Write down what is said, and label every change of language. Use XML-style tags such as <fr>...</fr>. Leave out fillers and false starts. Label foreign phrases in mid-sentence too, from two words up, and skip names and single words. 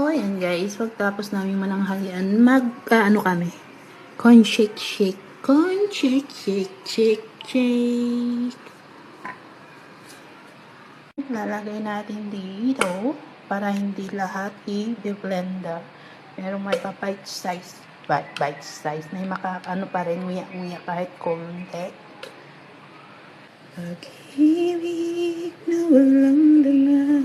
<tl>ayan guys, pagtapos namin mananghalian, ano kami?</tl> <en>Corn shake, shake. Corn shake, shake, shake, shake.</en> <tl>Lalagay natin dito para hindi lahat i-blender. Pero may pa-</tl> <en>bite size. Bite size</en> <tl>na yung ano pa rin, nguya-nguya kahit konti. Pag-ibig na walang dala.</tl>